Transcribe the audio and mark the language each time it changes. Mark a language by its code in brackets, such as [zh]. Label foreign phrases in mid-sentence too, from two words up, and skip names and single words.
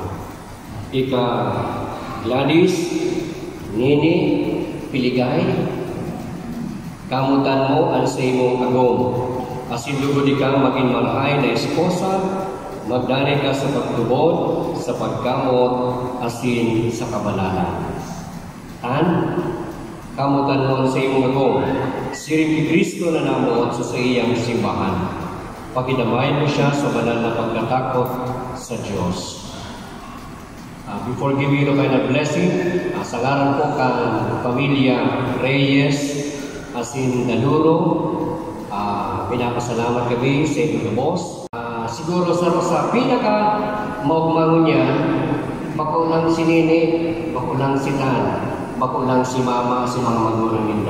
[bik] Ika Gladys, Nini, Piligay, kamutan mo ang sa imong agom, asin lugod ikaw maging malahay na esposa, magdani ka sa pagtubod, sa pagkamot, asin sa kabalalan. Kamutan mo sa imong agom, siring kay Kristo na namuot sa iyang simbahan. [tl] Pakidamay mo siya sa banal na pagkatakot sa Diyos. [en] Before giving you the kind of blessing, [bik] sa ngaran po kang pamilya Reyes, asin Danuro, pinapasalamat kami sa inyong boss. Siguro sa pinaka maugmangon niya, makulang si Nini, makulang si Tan, makulang si Mama, si mga magulang ninda.